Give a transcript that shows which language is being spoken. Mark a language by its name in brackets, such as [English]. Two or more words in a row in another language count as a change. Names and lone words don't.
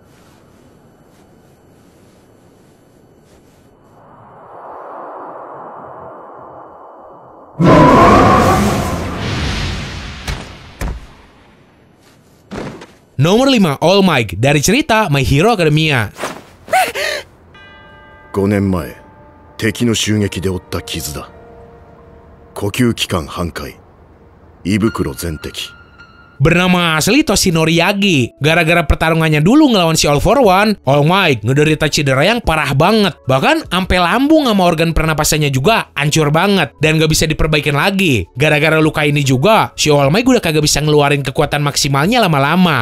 [Indonesian] Nomor 5, All Might dari cerita My Hero Academia. [Japanese] 5 年前、敵の襲撃で負った傷だ。呼吸器官半壊、胃袋全摘。 [Indonesian] Bernama asli Toshinori Yagi. Gara-gara pertarungannya dulu ngelawan si All For One, All Might ngederita cedera yang parah banget. Bahkan sampai lambung sama organ pernapasannya juga hancur banget dan gak bisa diperbaikin lagi. Gara-gara luka ini juga, si All Might udah kagak bisa ngeluarin kekuatan maksimalnya lama-lama.